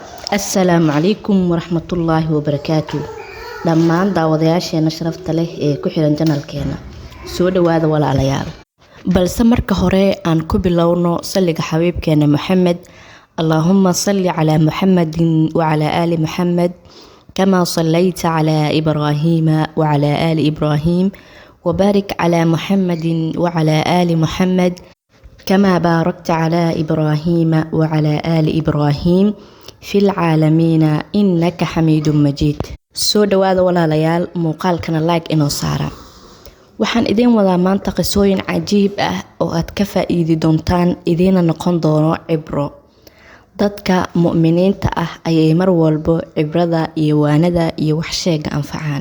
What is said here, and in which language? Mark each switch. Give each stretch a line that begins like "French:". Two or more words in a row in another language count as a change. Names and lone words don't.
Arabic: السلام عليكم ورحمة الله وبركاته.
Somali: dhammaan daawadayaasheena sharafta leh ee ku xiran channelkeena soo dhawaada walaalayaal. balse marka hore aan ku bilowno salliga xabiibkeena Muhammad.
Arabic: اللهم صل على محمد وعلى آل محمد كما صليت على إبراهيم وعلى آل إبراهيم وبارك على محمد وعلى آل محمد كما باركت على إبراهيم وعلى آل إبراهيم في العالمين إنك حميد مجيد.
Somali: soo dhawaada walaalayaal, muuqaalkana like inoo saara. waxaan idin wadaa maanta qisooyin cajiib ah oo aad ka faa'iidi doontaan, idina noqon doono cibro. dadka mu'miniinta ah ayay mar walba cibrada iyo waanada iyo wax sheega anfacaan.